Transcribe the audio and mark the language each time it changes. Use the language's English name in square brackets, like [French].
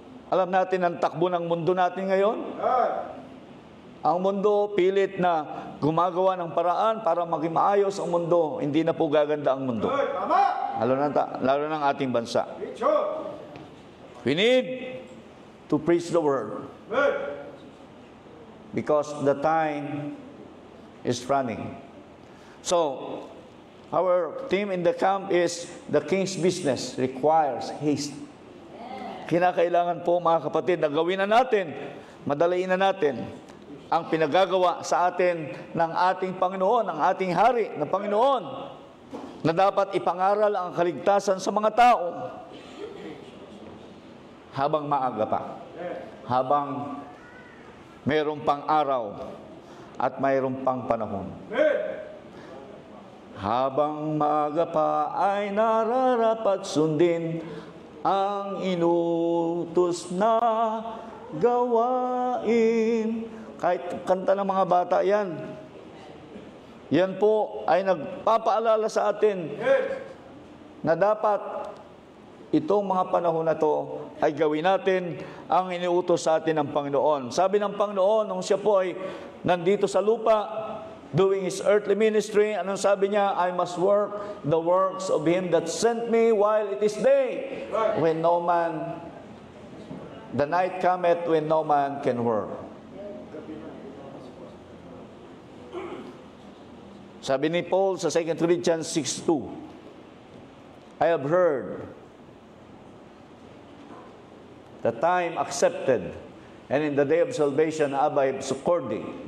[Filipino] Alam natin ang takbo ng mundo natin ngayon. Ang mundo pilit na gumagawa ng paraan para maging maayos ang mundo. Hindi na po gaganda ang mundo. Lalo na ang ating bansa. [English] We need to preach the word. Because the time is running. So, our theme in the camp is the king's business requires haste. [Filipino] Kinakailangan po, mga kapatid, na gawin na natin, madaliin na natin ang pinagagawa sa atin ng ating Panginoon, ng ating hari na Panginoon, na dapat ipangaral ang kaligtasan sa mga tao habang maaga pa, habang mayroong pang araw at mayroong pang panahon. Habang maaga pa ay nararapat sundin ang inutos na gawain. Kahit kanta ng mga bata yan. Yan po ay nagpapaalala sa atin na dapat itong mga panahon na to ay gawin natin ang iniutos sa atin ng Panginoon. Sabi ng Panginoon, nung siya po ay nandito sa lupa, [English] doing His earthly ministry, [Filipino] anong sabi niya? [English] I must work the works of Him that sent me while it is day, when no man, the night cometh when no man can work. [Filipino] Sabi ni [English] Paul sa 2 Corinthians 6:2, I have heard the time accepted, and in the day of salvation have I according.